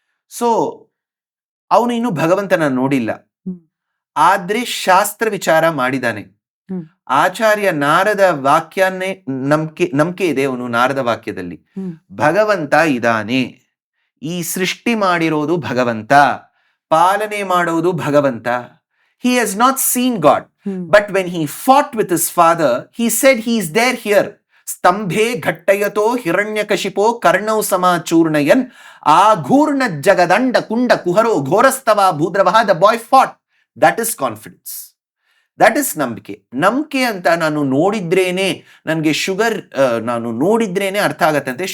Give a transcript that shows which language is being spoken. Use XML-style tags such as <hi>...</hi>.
<kn>So ಅವನು ಇನ್ನು ಭಗವಂತನ ನೋಡಿಲ್ಲ, ಆದ್ರೆ ಶಾಸ್ತ್ರ ವಿಚಾರ ಮಾಡಿದಾನೆ. ಆಚಾರ್ಯ ನಾರದ ವಾಕ್ಯನೇ ನಂಬಿಕೆ ಇದೆ ಅವನು ನಾರದ ವಾಕ್ಯದಲ್ಲಿ. ಭಗವಂತ ಇದಾನೆ, ಈ ಸೃಷ್ಟಿ ಮಾಡಿರೋದು ಭಗವಂತ, ಪಾಲನೆ ಮಾಡೋದು ಭಗವಂತ.</kn> <en>He has not seen God, but when he fought with his father, he said he is there here.</en> <sa>ಸ್ತಂಭೆ ಘಟ್ಟಯತೋ ಹಿರಣ್ಯಕಶಿಪೋ ಕರ್ಣೌ ಸಮಾಚೂರ್ಣಯನ್ ಆಘೂರ್ಣ ಜಗದಂಡ ಕುಂಡ ಕುಹರೋ ಘೋರಸ್ತವ ಭೂದ್ರವಃ. The boy Ghat.</sa> <en>that is confidence, that is</en> <kn>ನಂಬಿಕೆ. ನಂಬಿಕೆ ಅಂತ ನಾನು ನೋಡಿದ್ರೇನೆ, ನನಗೆ ಶುಗರ್ ನಾನು ನೋಡಿದ್ರೇನೆ ಅರ್ಥ ಆಗತ್ತಂತೆ.</kn>